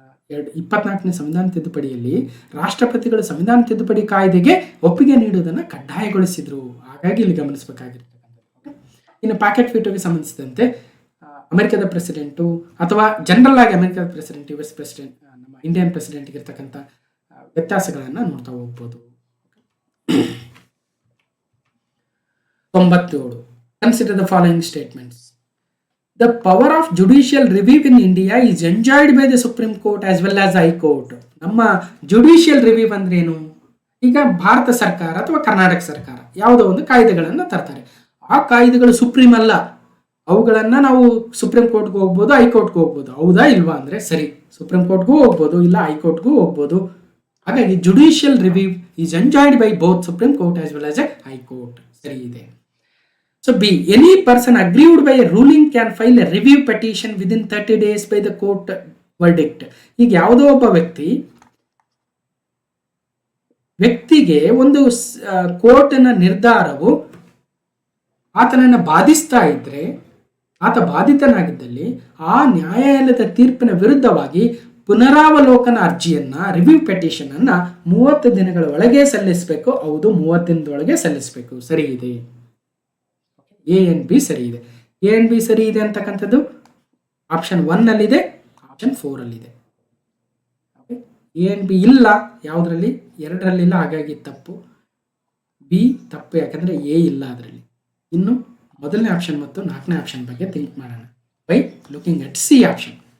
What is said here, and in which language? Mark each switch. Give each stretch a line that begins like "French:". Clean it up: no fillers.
Kannada: 24ನೇ ಸಂವಿಧಾನ ತಿದ್ದುಪಡಿಯಲ್ಲಿ ರಾಷ್ಟ್ರಪತಿಗಳು ಸಂವಿಧಾನ ತಿದ್ದುಪಡಿ ಕಾಯ್ದೆಗೆ ಒಪ್ಪಿಗೆ ನೀಡುವುದನ್ನು ಕಡ್ಡಾಯಗೊಳಿಸಿದ್ರು. ಹಾಗಾಗಿ ಇಲ್ಲಿ ಗಮನಿಸಬೇಕಾಗಿರ್ತಕ್ಕಂಥದ್ದು. ಇನ್ನು ಪ್ಯಾಕೆಟ್ ವೀಟೋಗೆ ಸಂಬಂಧಿಸಿದಂತೆ ಅಮೆರಿಕದ ಪ್ರೆಸಿಡೆಂಟು ಅಥವಾ ಜನರಲ್ ಆಗಿ ಅಮೆರಿಕದ ಪ್ರೆಸಿಡೆಂಟ್, US ಪ್ರೆಸಿಡೆಂಟ್, ನಮ್ಮ ಇಂಡಿಯನ್ ಪ್ರೆಸಿಡೆಂಟ್ಗೆ ಇರ್ತಕ್ಕಂಥ ವ್ಯತ್ಯಾಸಗಳನ್ನು ನೋಡ್ತಾ ಹೋಗ್ಬೋದು. 97.
English: Consider the following statements. The power of judicial review in India is enjoyed by the Supreme Court as well as High Court.
Kannada: ನಮ್ಮ ಜುಡಿಷಿಯಲ್ ರಿವ್ಯೂ ಅಂದ್ರೆ ಏನು? ಈಗ ಭಾರತ ಸರ್ಕಾರ ಅಥವಾ ಕರ್ನಾಟಕ ಸರ್ಕಾರ ಯಾವುದೋ ಒಂದು ಕಾಯ್ದೆಗಳನ್ನು ತರ್ತಾರೆ. ಆ ಕಾಯ್ದೆಗಳು ಸುಪ್ರೀಂ ಅಲ್ಲ, ಅವುಗಳನ್ನು ನಾವು ಸುಪ್ರೀಂ ಕೋರ್ಟ್ಗೂ ಹೋಗ್ಬೋದು, ಹೈಕೋರ್ಟ್ಗೂ ಹೋಗ್ಬೋದು. ಹೌದಾ ಇಲ್ವಾ ಅಂದರೆ ಸರಿ, ಸುಪ್ರೀಂ ಕೋರ್ಟ್ಗೂ ಹೋಗ್ಬೋದು, ಇಲ್ಲ ಹೈಕೋರ್ಟ್ಗೂ ಹೋಗ್ಬೋದು. ಹಾಗಾಗಿ
English: Judicial review is enjoyed by both supreme court as well as a high court.
Kannada: ಸರಿ ಇದೆ.
English: So B, any person aggrieved by a ruling can file a review petition within 30 days by the court verdict.
Kannada: ಈಗ ಯಾವುದೋ ಒಬ್ಬ ವ್ಯಕ್ತಿಗೆ ಒಂದು ಕೋರ್ಟಿನ ನಿರ್ಧಾರವು ಆತನನ್ನು ಬಾಧಿಸ್ತಾ ಇದ್ರೆ, ಆತ ಬಾಧಿತನಾಗಿದ್ದಲ್ಲಿ ಆ ನ್ಯಾಯಾಲಯದ ತೀರ್ಪಿನ ವಿರುದ್ಧವಾಗಿ ಪುನರಾವಲೋಕನ ಅರ್ಜಿಯನ್ನ, ರಿವ್ಯೂ ಪೆಟಿಷನ್ ಅನ್ನ 30 ದಿನಗಳ ಒಳಗೆ ಸಲ್ಲಿಸಬೇಕು. ಹೌದು, 30 ದಿನದೊಳಗೆ ಸಲ್ಲಿಸಬೇಕು. ಸರಿ ಇದೆ. A and B ಸರಿ ಇದೆ. A and B ಸರಿ ಇದೆ ಅಂತಕ್ಕಂಥದ್ದು ಆಪ್ಷನ್ 1 ಅಲ್ಲಿದೆ, ಆಪ್ಷನ್ 4 ಅಲ್ಲಿದೆ. ಎ ಅಂಡ್ ಬಿ ಇಲ್ಲ ಯಾವುದರಲ್ಲಿ, 2ರಲ್ಲಿಲ್ಲ, ಹಾಗಾಗಿ ತಪ್ಪು. ಬಿ ತಪ್ಪು, ಯಾಕಂದ್ರೆ ಎ ಇಲ್ಲ ಅದರಲ್ಲಿ. ಇನ್ನು ಮೊದಲನೇ ಆಪ್ಷನ್ ಮತ್ತು 4ನೇ ಆಪ್ಷನ್ ಬಗ್ಗೆ ಥಿಂಕ್ ಮಾಡೋಣ
English: By looking at C option.